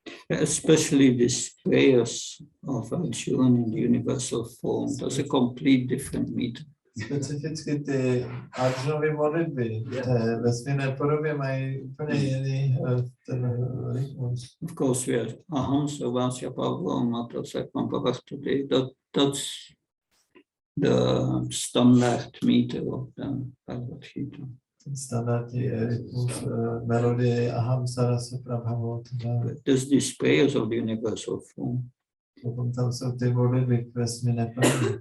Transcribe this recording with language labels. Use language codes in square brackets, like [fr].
[en] Especially these prayers of Arjuna in the universal form, that's a complete different meter. [cs] Specificky ty Arjunovy modlitby ve vesmírné podobě mají úplně jiný ten rytmus. [en] Of course, we have [sa] Aham Sarvasya Pavlo Mata Sakam Pavastade. [en] That's the standard meter of the Bhagavad Gita. [cs] Standardní rytmus melodie [sa] Aham Sarasa Prabhavot. [en] There's these prayers of the universal form. [cs] Potom tam jsou ty modlitby k vesmírné pravdě.